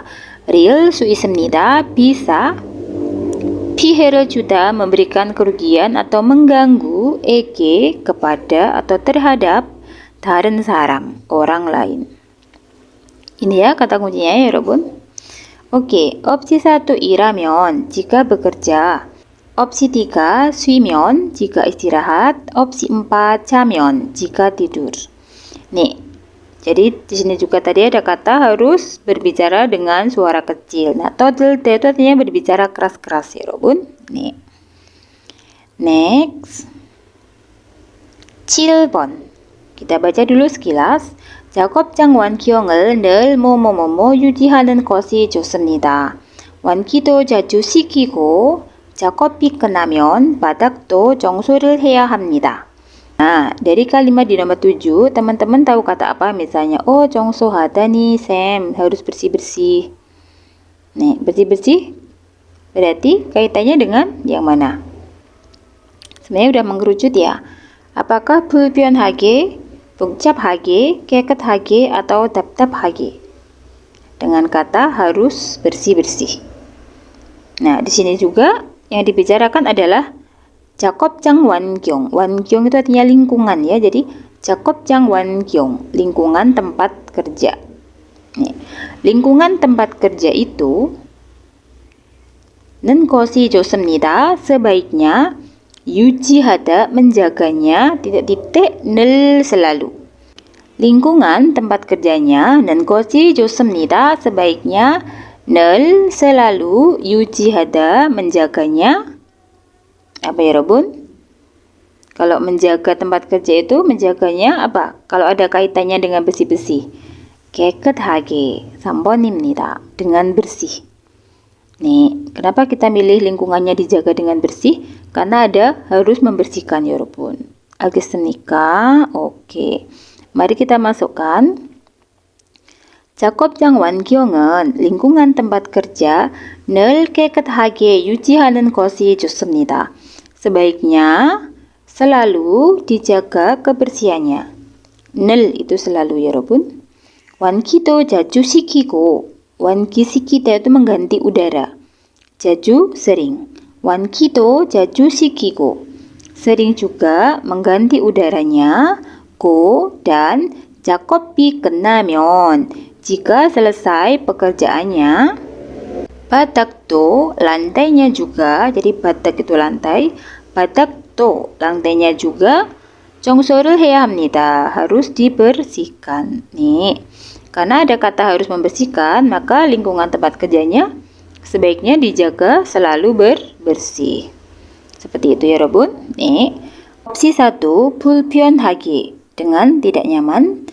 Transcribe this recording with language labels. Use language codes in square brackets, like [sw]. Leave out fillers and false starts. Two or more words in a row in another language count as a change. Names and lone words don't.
[ko] 릴 수 있습니다. [id] bisa, [ko] 피해를 주다 [id] memberikan kerugian atau mengganggu, 에게 kepada atau terhadap [ko] 다른 사람, [id] orang lain. Ini ya kata kuncinya ya, 여러분. Oke, opsi 1 일하면, jika bekerja. Opsi 3 쉬면, jika istirahat. Opsi 4 자면, jika tidur. Nih, jadi di sini juga tadi ada kata harus berbicara dengan suara kecil. Nah, toddle itu artinya berbicara keras-keras ya, 여러분. Nih. Next. 7번. Kita baca dulu sekilas. [ko] 작업장 완기용을 늘 뭐뭐뭐뭐 유지하는 것이 좋습니다. 완기도 자주 시키고 작업이 끝나면 바닥도 청소를 해야 합니다. [id] Nah, dari kalimat di nomor 7, teman-teman tahu kata apa? Misalnya, oh 청소하다 nih, Sam, harus bersih-bersih. Nih, bersih-bersih berarti kaitannya dengan yang mana? Sebenarnya udah mengerucut ya. [ko] Apakah 불편하게, 복잡하게, 깨끗하게, [id] atau 답답하게? Dengan kata harus bersih-bersih. Nah, di sini juga yang dibicarakan adalah [ko] 작업장 환경. [id] 환경 itu artinya lingkungan ya. Jadi [ko] 작업장 환경, [id] lingkungan tempat kerja. Nih, lingkungan tempat kerja itu [ko] 는 것이 좋습니다. [id] Sebaiknya 유지하다, menjaganya, titik-titik, 늘 selalu. Lingkungan tempat kerjanya [ko] 는 것이 좋습니다. [id] Sebaiknya 늘 selalu 유지하다, menjaganya. Apa ya, 여러분? Kalau menjaga tempat kerja itu menjaganya apa? Kalau ada kaitannya dengan bersih-bersih. [ko] 깨끗하게 3번입니다. [id] Dengan bersih. Nih, kenapa kita milih lingkungannya dijaga dengan bersih? Karena ada harus membersihkan, [ko] 여러분. 알겠습니까? [id] Oke. Mari kita masukkan. [ko] 작업장 환경은 [id] lingkungan tempat kerja [ko] 늘 깨끗하게 유지하는 것이 좋습니다. [id] Sebaiknya selalu dijaga kebersihannya. 늘 itu selalu, [ko] 여러분. 환기도 자주 시키고, 환기 시키다 itu [id] mengganti udara. [ko] 자주 sering. 환기도 자주 시키고, [id] sering juga mengganti udaranya. [ko] 고 dan 작업이 끝나면, [id] jika selesai pekerjaannya. 바닥도 lantainya juga, jadi badak itu lantai. 바닥도 lantainya juga. [ko] 청소를 해야 합니다. [id] Harus dibersihkan. Nih, karena ada kata harus membersihkan, maka lingkungan tempat kerjanya sebaiknya dijaga selalu bersih. Seperti itu ya, 여러분. Nih, opsi 1 불편하게, dengan tidak nyaman.